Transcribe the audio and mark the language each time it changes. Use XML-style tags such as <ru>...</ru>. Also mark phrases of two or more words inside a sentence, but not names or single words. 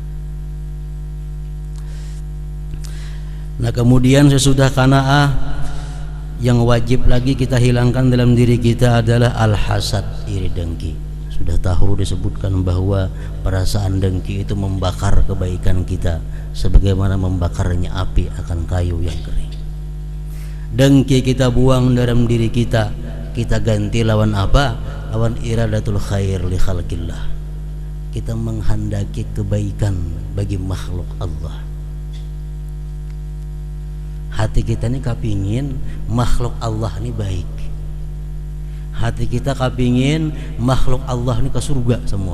<id>Nah kemudian sesudah qanaah, yang wajib lagi kita hilangkan dalam diri kita adalah al-hasad, iri dengki. Sudah tahu disebutkan bahwa perasaan dengki itu membakar kebaikan kita sebagaimana membakarnya api akan kayu yang kering.</id> <bjn>Dengki kita buang dalam diri kita, kita ganti lawan apa?</bjn> <id>Lawan</id> <ar>iradatul khair li khalqillah.</ar> <id>Kita menghendaki kebaikan bagi makhluk Allah.</id> <bjn>Hati kita ini kapingin makhluk Allah ini baik. Hati kita kapingin makhluk Allah ini ke surga semua.</bjn>